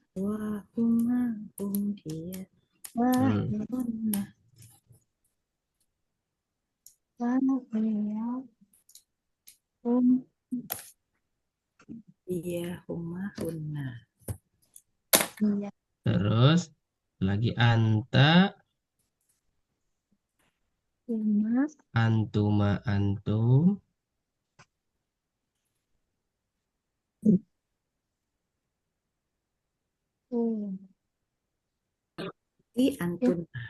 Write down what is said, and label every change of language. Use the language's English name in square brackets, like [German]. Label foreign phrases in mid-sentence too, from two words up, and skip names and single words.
[Arabic] و، هما، هم، هي, wah, hunna. واه، هي. هي، هما، هن. Hiya. [Indonesian] Terus lagi anta, [Arabic] Huma, أنتما، أنتم. hum. I, antun.